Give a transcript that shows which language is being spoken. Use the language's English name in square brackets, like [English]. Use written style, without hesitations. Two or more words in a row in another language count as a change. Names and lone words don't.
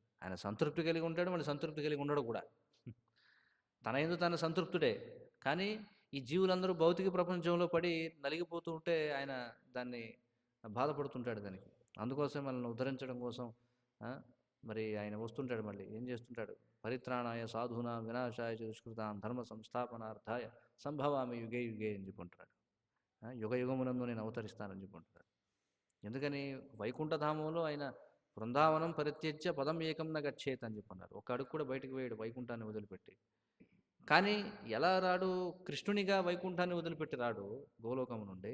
[Telugu] ఆయన సంతృప్తి కలిగి ఉంటాడు, మళ్ళీ సంతృప్తి కలిగి ఉండడు కూడా. తన యందు తను సంతృప్తుడే. కానీ ఈ జీవులందరూ భౌతిక ప్రపంచంలో పడి నలిగిపోతూ ఉంటే ఆయన దాన్ని బాధపడుతుంటాడు దానికి. అందుకోసం మనల్ని ఉద్ధరించడం కోసం ఆ! మరి ఆయన వస్తుంటాడు మళ్ళీ. ఏం చేస్తుంటాడు? [Sanskrit] పరిత్రాణాయ సాధూనాం వినాశాయ చ దుష్కృతాం ధర్మ సంస్థాపనార్థాయ సంభవామి యుగే యుగే [Telugu] అని చెప్పుంటున్నాడు. యుగ యుగమునందు నేను అవతరిస్తానని చెప్పుంటున్నాడు. ఎందుకని వైకుంఠధామంలో ఆయన [Sanskrit] బృందావనం పరిత్యజ్య పదం ఏకం న గచ్చేత్ [Telugu] అని చెప్పన్నారు. ఒక అడుగు కూడా బయటకు వేయడు వైకుంఠాన్ని వదిలిపెట్టి. కానీ ఎలా రాడు? కృష్ణునిగా వైకుంఠాన్ని వదిలిపెట్టి రాడు గోలోకం నుండి.